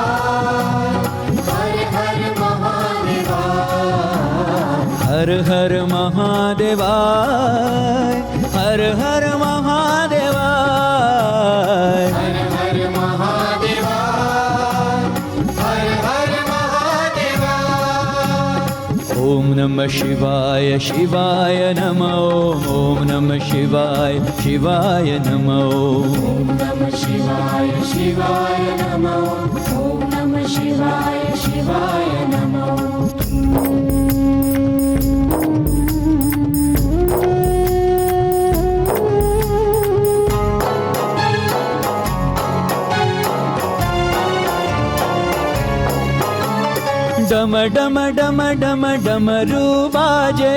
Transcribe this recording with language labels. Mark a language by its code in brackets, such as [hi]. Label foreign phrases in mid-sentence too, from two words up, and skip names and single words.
[sa] ಹರ ಹರ ಮಹಾದೇವ. ಹರ ಹರ ಮಹಾದೇವ. ಹರ ಹರ ಮಹಾದೇವ. ಹರ ಹರ ಮಹಾದೇವ. ಹರ ಹರ ಮಹಾದೇವ. ಓಂ ನಮಃ ಶಿವಾಯ ಶಿವಾಯ ನಮಃ. ಓಂ ನಮಃ ಶಿವಾಯ ಶಿವಾಯ ನಮಃ. ಓಂ ನಮಃ ಶಿವಾಯ ಶಿವಾಯ ನಮಃ. ಓಂ ನಮಃ ಶಿವಾಯ ಶಿವಾಯ ನಮಃ. [hi] डम डम डम डम डमरू बाजे.